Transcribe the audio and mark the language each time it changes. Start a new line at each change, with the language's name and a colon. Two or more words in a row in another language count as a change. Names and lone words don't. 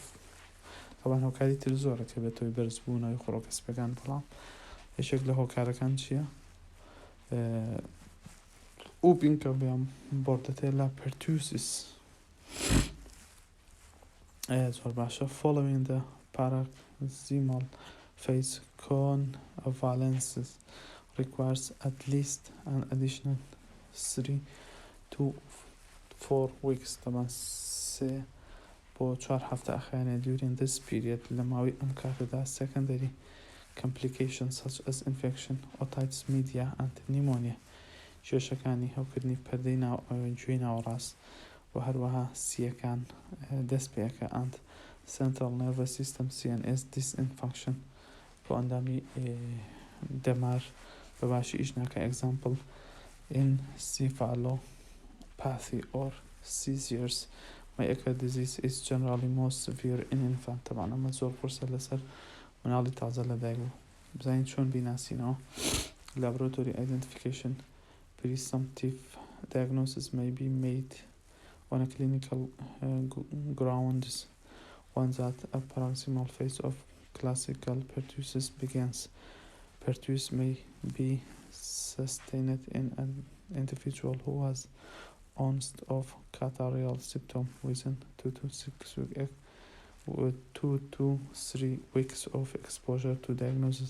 Central Kurdish: ئەوان هۆکاری تر زۆرە کە بێتەوەی بەرزبوونەوەی خوڕۆکەسپەکان بەڵام یەکێک لە هۆکارەکان چییە؟
English: whooping cough یان Bordetella pertussis.
Central Kurdish: زۆر باشە.
English: Following the paroxysmal phase convalescence requires at least an additional 3 to 4 weeks.
Central Kurdish: طبعا 3 بۆ 4 هەفتە ئەخایەنێ.
English: During this period
Central Kurdish: لە ماوەی ئەم کاتەدا
English: secondary complications such as infection, otitis media and pneumonia
Central Kurdish: کێشەکانی هەوکردنی پەردەی گوێی ناوەڕاست و هەروەها سیەکان دەست پێەکە
English: and central nervous system CNS dysfunction
Central Kurdish: بۆ ئەندامی دەمار بە باشی ئیش ناکە.
English: Example encephalopathy or seizures. Myocard disease is generally most severe in infant.
Central Kurdish: طبعا ئەمە زۆر پرسە لەسەر مناڵی تازە لە دایک بوو. بزانین چۆن بیناسینەوە.
English: Laboratory identification presumptive diagnosis may be made on a clinical grounds once that a paroxysmal phase of classical pertussis begins. Pertussis may be sustained in an individual who has onset of catarrhal symptom within 2 to 3 weeks of exposure to diagnosis.